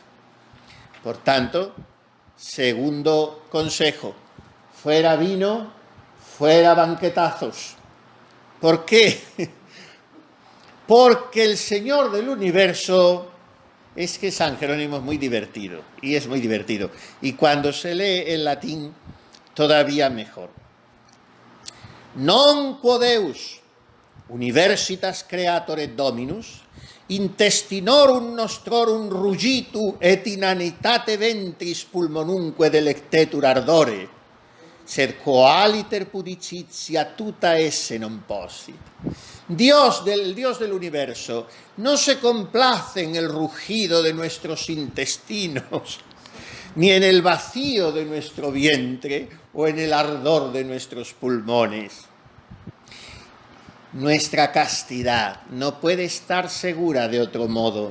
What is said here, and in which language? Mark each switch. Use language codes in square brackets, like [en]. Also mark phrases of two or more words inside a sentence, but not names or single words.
[es] Por tanto, segundo consejo, fuera vino, fuera banquetazos. ¿Por qué? Porque el Señor del universo, es que San Jerónimo es muy divertido, y es muy divertido. Y cuando se lee en latín, todavía mejor. [la] Non quo Deus, universitas creatore Dominus, intestinorum nostrorum rugitu et inanitate ventris pulmonumque delectetur ardore, sed qualiter pudicitia tuta esse non possit. [es] Dios del universo no se complace en el rugido de nuestros intestinos, ni en el vacío de nuestro vientre o en el ardor de nuestros pulmones. Nuestra castidad no puede estar segura de otro modo.